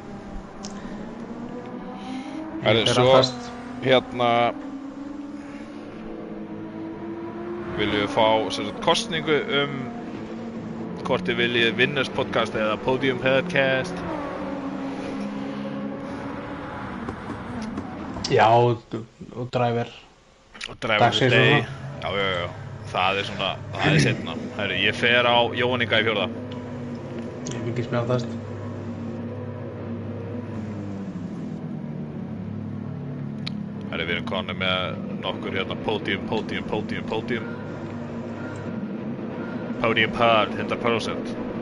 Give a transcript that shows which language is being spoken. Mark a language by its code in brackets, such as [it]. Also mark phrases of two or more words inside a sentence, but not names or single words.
[is] Herri, svo viljum við fá kosningu hvort þið viljið Winners podcast eða Podium podcast. Já, og driver. [en] Og driver of the day. [is] Já. Það er seinna. Herri, ég fer á Jóhann Inga í 4. Ég vil ekki spjaldast. Herri, við erum konum með nokkur hérna Podium Pod 100%.